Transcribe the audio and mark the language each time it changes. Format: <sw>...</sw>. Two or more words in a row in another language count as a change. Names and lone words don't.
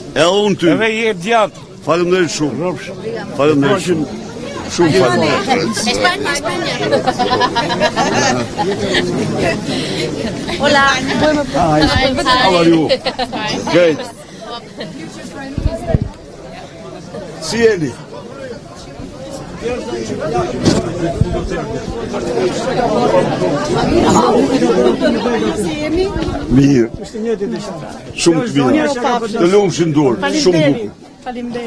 <sq>Edhe unë ty. Edhe je djatë. Faleminderit shumë. Faleminderit shumë. Shumë faleminderit. Hola.</sq> <en>How are you? Great.</en> <sq>Si jeni? Mirë. Shumë të mirë. Të lumshim dur.</sq>